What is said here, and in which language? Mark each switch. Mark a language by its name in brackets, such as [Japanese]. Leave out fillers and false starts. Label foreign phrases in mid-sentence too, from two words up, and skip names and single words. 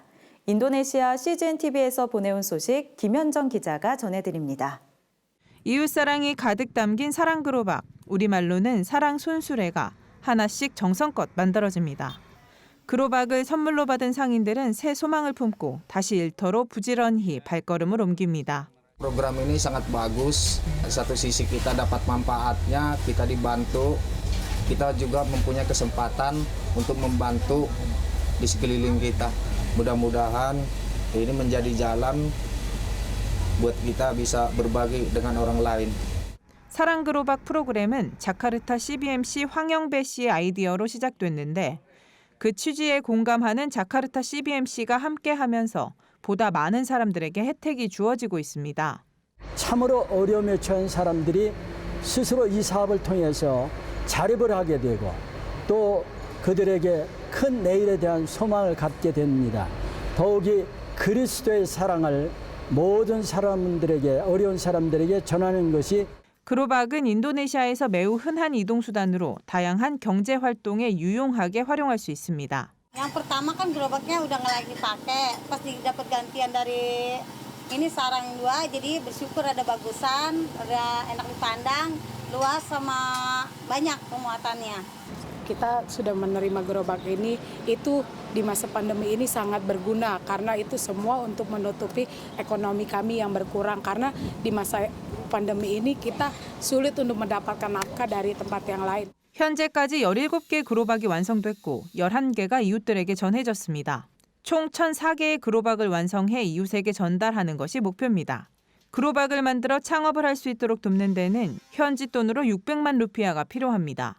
[Korean] 인도네시아 CGNTV에서 보내온 소식 김현정 기자가 전해드립니다. 이웃사랑이 가득 담긴 사랑 그로박, 우리말로는 사랑 손수레가 하나씩 정성껏 만들어집니다. 그로박을 선물로 받은 상인들은 새 소망을 품고 다시 일터로 부지런히 발걸음을 옮깁니다. [Indonesian] Program ini sangat bagus. Satu sisi kita dapat manfaatnya, kita dibantu, kita juga mempunyai kesempatan untuk membantu di sekeliling kita. Mudah-mudahan ini menjadi jalan buat kita bisa berbagi dengan orang lain. [Korean] 사랑 그로박 프로그램은 자카르타 CBMC 황영배 씨의 아이디어로 시작됐는데 그 취지에 공감하는 자카르타 CBMC가 함께하면서 보다 많은 사람들에게 혜택이 주어지고 있습니다. 참으로 어려움에 처한 사람들이 스스로 이 사업을 통해서 자립을 하게 되고 또 그들에게 큰 내일에 대한 소망을 갖게 됩니다. 더욱이 그리스도의 사랑을 모든 사람들에게 어려운 사람들에게 전하는 것이 그로박은 인도네시아에서 매우 흔한 이동수단으로 다양한 경제 활동에 유용하게 활용할 수 있습니다. [Indonesian] Yang pertama kan gerobaknya udah nggak lagi pakai, pas dapat gantian dari ini sarang dua, jadi bersyukur ada bagusan, ada enak dipandang, luas sama banyak pemuatannya. Kita sudah menerima gerobak ini, itu di masa pandemi ini sangat berguna karena itu semua untuk menutupi ekonomi kami yang berkurang karena di masa pandemi ini kita sulit untuk mendapatkan nafkah dari tempat yang lain. [Korean] 현재까지 17개 그로박이 완성됐고 11개가 이웃들에게 전해졌습니다. 총 1,004개의 그로박을 완성해 이웃에게 전달하는 것이 목표입니다. 그로박을 만들어 창업을 할 수 있도록 돕는 데는 현지 돈으로 600만 루피아가 필요합니다.